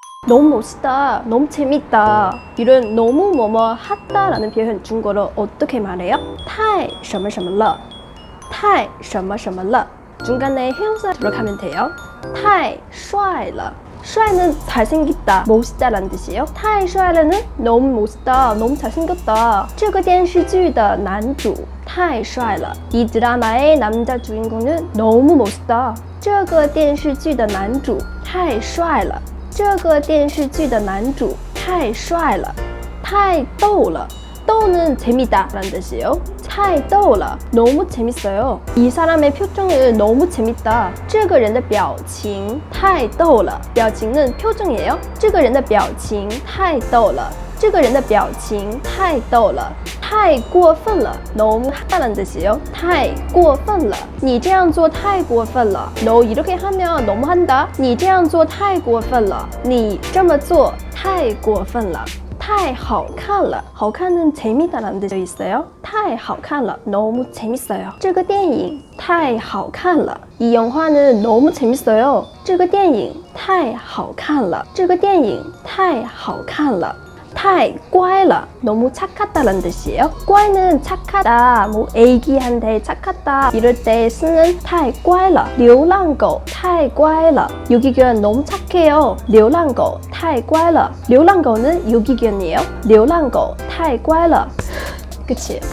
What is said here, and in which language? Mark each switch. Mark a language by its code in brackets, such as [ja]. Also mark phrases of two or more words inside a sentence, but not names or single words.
[ko] 너무 멋있다, 너무 재밌다 이런 너무 뭐뭐 하다라는 표현 중국어로 어떻게 말해요? [zh] 太什么什么了太什么什么了 [ko] 중간에 형용사 들어가면 돼요. [zh] 太帅了 [ko] 帅는 잘생겼다, 멋있다라는 뜻이에요. [zh] 太帅了 [ko] 는 너무 멋있다, 너무 잘생겼다. [zh] 这个电视剧的男主太帅了 [ko] 이 드라마의 남자 주인공은 너무 멋있다. [zh] 这个电视剧的男主太帅了这个电视剧的男主太帅了太逗了逗 [ko] 는 재미다 라는 뜻이에요. [zh] 太逗了 [ko] 너무 재밌어요. 이 사람의 표정은 너무 재밌다. [zh] 这个人的表情太逗了 表情 [ko] 는 표정이에요. [zh] 这个人的表情太逗了这个人的表情太逗了太过分了 [ko] 너무 하다라는 뜻이에요. [zh] 太过分了你这样做太过分了 [ko] 너 이렇게 하면 너무 한다. [zh] 你这样做太过分了你这么做太过分了太好看了好看 [ko] 는 재미다라는 뜻이 있어요. [zh] 太好看了 [ko] 너무 재밌어요. [zh] 这个电影太好看了 [ko] 이 영화는 너무 재밌어요. [zh] 这个电影太好看了这个电影太好看了太乖了 [ko] 너무 착하다라는 뜻이에요. 乖는 착하다, 뭐 애기한테 착하다 이럴 때 쓰는 [zh] 太乖了 流浪狗太乖了 [ko] 유기견 너무 착해요. [zh] 流浪狗太乖了流浪狗 [ko] 는 유기견이에요. [zh] 流浪狗太乖了 그치?